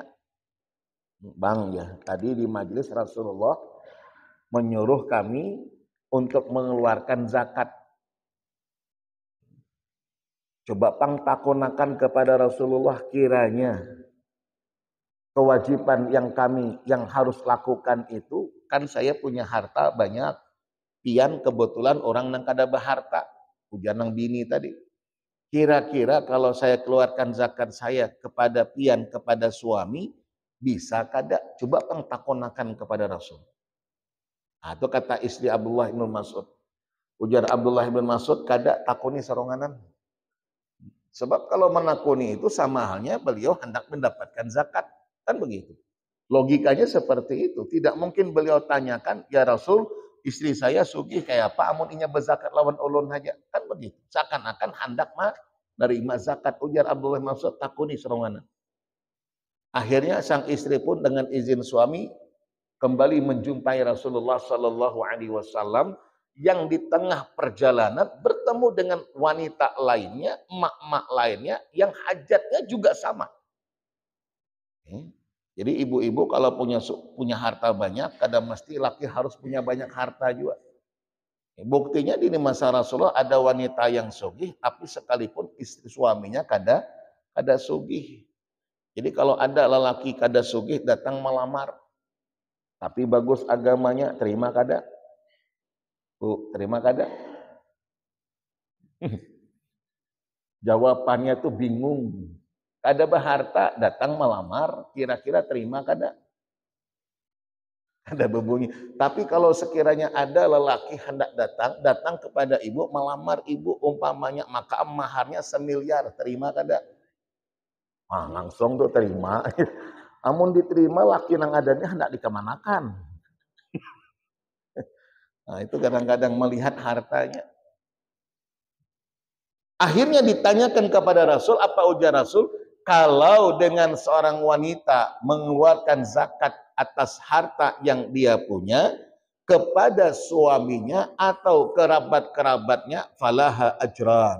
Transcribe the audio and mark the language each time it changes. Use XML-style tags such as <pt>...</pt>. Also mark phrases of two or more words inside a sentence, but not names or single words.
<id>Bang ya, tadi di majlis Rasulullah menyuruh kami untuk mengeluarkan zakat.</id> <bjn>Coba pang takonakan kepada Rasulullah,</bjn> <id>kiranya kewajiban yang harus lakukan itu, kan saya punya harta banyak,</id> <bjn>pian kebetulan orang nang kada berharta, ujar nang bini tadi.</bjn> <id>Kira-kira kalau saya keluarkan zakat saya kepada pian, kepada suami, bisa kada?</id> <bjn>Coba pang takonakan kepada Rasul.</bjn> <id>Nah, itu kata istri Abdullah bin Mas'ud.</id> <bjn>Ujar Abdullah bin Mas'ud, kada takoni seronganan.</bjn> <id>Sebab kalau menakuni itu sama halnya beliau hendak mendapatkan zakat. Kan begitu. Logikanya seperti itu. Tidak mungkin beliau tanyakan, ya Rasul, istri saya sugih kayak apa,</id> <bjn>amun inya berzakat lawan ulun aja.</bjn> <id>Kan begitu. Seakan-akan hendak menerima zakat.</id> <bjn>Ujar Abdullah bin Mas'ud, takuni seronganan.</bjn> <id>Akhirnya sang istri pun dengan izin suami kembali menjumpai Rasulullah</id> <ar>صلى الله عليه وسلم,</ar> <id>yang di tengah perjalanan bertemu dengan wanita lainnya, emak-emak lainnya yang hajatnya juga sama. Jadi ibu-ibu kalau punya harta banyak, kadang mesti laki harus punya banyak harta juga. Buktinya di masa Rasulullah ada wanita yang sugih, tapi sekalipun istri suaminya kada sugih. Jadi kalau ada lelaki kada sugih datang melamar, tapi bagus agamanya, terima kada? Bu, terima kada? Jawabannya tuh bingung. Kada berharta datang melamar, kira-kira terima kada? Ada bebunyi. Tapi kalau sekiranya ada lelaki hendak datang kepada ibu, melamar ibu umpamanya, maka maharnya 1 miliar, terima kada? Langsung tuh terima.</id> <bjn>Amun diterima, laki nang adanya hendak dikemanakan.</bjn> <id>Nah, itu kadang-kadang melihat hartanya. Akhirnya ditanyakan kepada Rasul, apa ujar Rasul? Kalau dengan seorang wanita mengeluarkan zakat atas harta yang dia punya kepada suaminya atau kerabat-kerabatnya,</id> <ar>فلها أجران.</ar>